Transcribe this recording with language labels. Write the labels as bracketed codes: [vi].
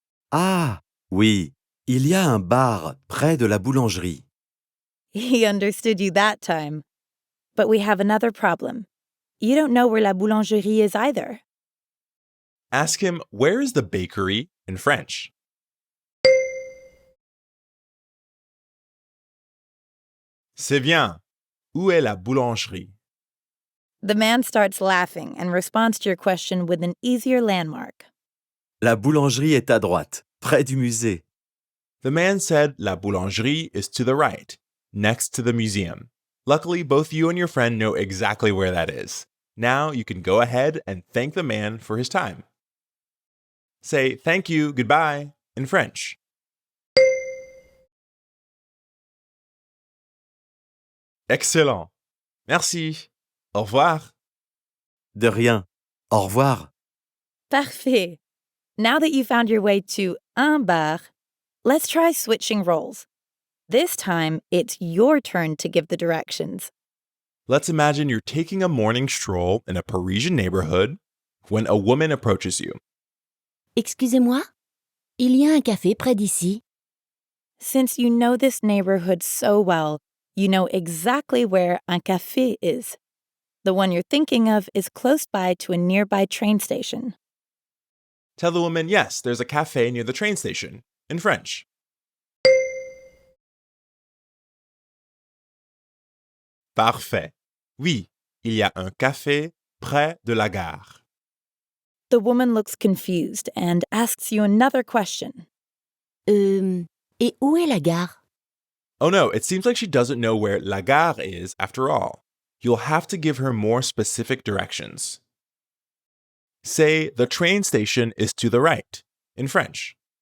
[fr] Ah, oui, il y a un bar près de la boulangerie. [en] He understood you that time. But we have another problem. You don't know where La Boulangerie is either. Ask him, "Where is the bakery?" in French. [fr] C'est bien. Où est la boulangerie? [en] The man starts laughing and responds to your question with an easier landmark. [fr] La boulangerie est à droite, près du musée. [en] The man said la boulangerie is to the right, next to the museum. Luckily, both you and your friend know exactly where that is. Now you can go ahead and thank the man for his time. Say thank you, goodbye in French. [fr] Excellent. Merci. Au revoir. De rien. Au revoir. Parfait. [en] Now that you found your way to un bar, let's try switching roles. This time, it's your turn to give the directions. Let's imagine you're taking a morning stroll in a Parisian neighborhood when a woman approaches you. [fr] Excusez-moi, il y a un café près d'ici. [en] Since you know this neighborhood so well, you know exactly where un café is. The one you're thinking of is close by to a nearby train station. Tell the woman, yes, there's a cafe near the train station, in French. [fr] Parfait. Oui, il y a un café près de la gare. [en] The woman looks confused and asks you another question. [fr] Et où est la gare? [en] Oh no, it seems like she doesn't know where la gare is after all. You'll have to give her more specific directions. Say, the train station is to the right, in French.